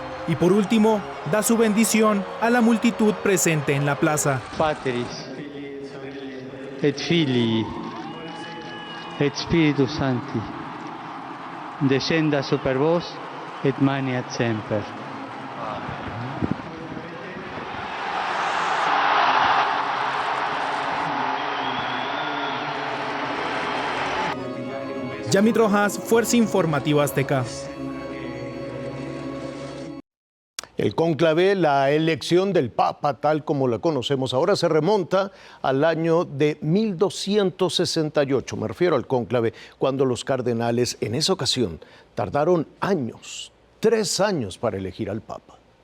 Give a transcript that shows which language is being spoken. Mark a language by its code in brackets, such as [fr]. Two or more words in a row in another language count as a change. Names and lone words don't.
[es] Y por último, da su bendición a la multitud presente en la plaza. [la] Patris et Filii et Spiritus Sancti, descenda super vos et maniat semper. [es] Yamit Rojas, Fuerza Informativa Azteca. El cónclave, la elección del Papa, tal como la conocemos ahora, se remonta al año de 1268. Me refiero al cónclave, cuando los cardenales en esa ocasión tardaron años, 3 años para elegir al Papa.